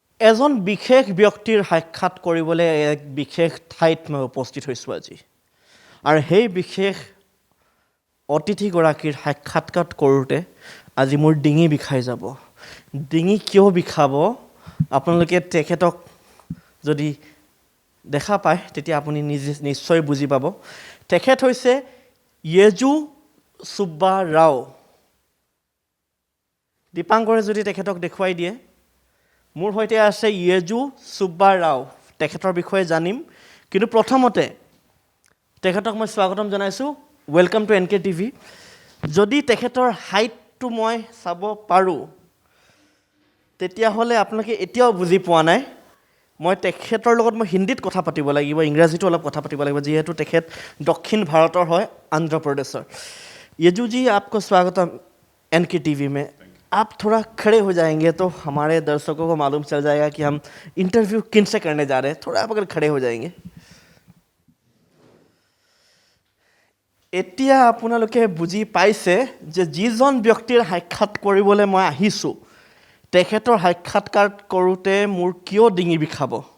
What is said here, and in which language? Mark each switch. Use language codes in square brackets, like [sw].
[as] এজন বিশেষ ব্যক্তিৰ সাক্ষাৎ কৰিবলৈ এক বিশেষ ঠাইত মই উপস্থিত হৈছোঁ আজি, আৰু সেই বিশেষ অতিথিগৰাকীৰ সাক্ষাৎকাৰ কৰোঁতে আজি মোৰ ডিঙি বিষাই যাব। ডিঙি কিয় বিষাব আপোনালোকে তেখেতক যদি দেখা পায় তেতিয়া আপুনি নিশ্চয় বুজি পাব। তেখেত হৈছে য়েজু সুব্বা ৰাও। দীপাংকৰে যদি তেখেতক দেখুৱাই দিয়ে, মোৰ সৈতে আছে য়েজু সুব্বা ৰাও। তেখেতৰ বিষয়ে জানিম, কিন্তু প্ৰথমতে তেখেতক মই স্বাগতম জনাইছোঁ। [en] Welcome to NK TV। [as] যদি তেখেতৰ হাইটটো মই চাব পাৰোঁ তেতিয়াহ'লে আপোনালোকে এতিয়াও বুজি পোৱা নাই। মই তেখেতৰ লগত মই হিন্দীত কথা পাতিব লাগিব, ইংৰাজীতো অলপ কথা পাতিব লাগিব, যিহেতু তেখেত দক্ষিণ ভাৰতৰ হয়, অন্ধ্ৰ প্ৰদেশৰ। [hi] येजू जी, आपको स्वागतम NK TV में। आप थोड़ा खड़े हो जाएंगे तो हमारे दर्शकों को मालूम चल जाएगा कि हम इंटरव्यू किन से करने जा रहे हैं। थोड़ा आप अगर खड़े हो जाएंगे। [as] এতিয়া আপোনালোকে বুজি পাইছে যে যিজন ব্যক্তিৰ সাক্ষাৎ কৰিবলৈ মই আহিছোঁ তেখেতৰ সাক্ষাৎকাৰ কৰোঁতে মোৰ কিয় ডিঙি বিষাব।